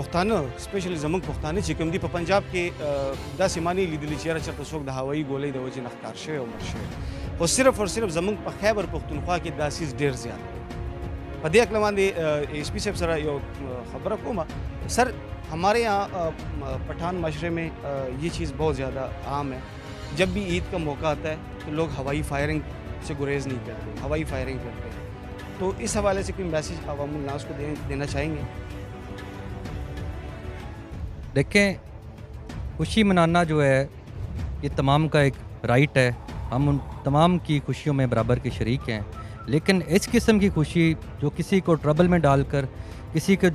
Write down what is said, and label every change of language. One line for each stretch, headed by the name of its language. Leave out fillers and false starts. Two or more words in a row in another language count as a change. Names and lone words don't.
Pashto: پښتانه سپیشلی زموږ پښتانه چې کوم دي په پنجاب کې داسې معنی لیدلي چې یاره چېرته څوک د هوایي ګولۍ د وجې نه ښکار شوی او مړ شوی خو
Urdu: صرف اور صرف
Pashto: زموږ په خیبر پښتونخوا کې دا چیز ډېر زیات دی په دې اکله باندې SP صاحب سره یو خبره کومه
Urdu: سر ہمارے یہاں پٹھان معاشرے میں یہ چیز بہت زیادہ عام ہے جب بھی عید کا موقع آتا ہے تو لوگ ہوائی فائرنگ سے گریز نہیں کرتے ہوائی فائرنگ کرتے ہیں تو اس حوالے سے کوئی میسج عوام الناس کو دینا چاہیں گے دیکھیں خوشی منانا جو ہے یہ تمام کا ایک رائٹ ہے ہم ان تمام کی خوشیوں میں برابر کے شریک ہیں لیکن اس قسم کی خوشی جو کسی کو ٹربل میں ڈال کر کسی کے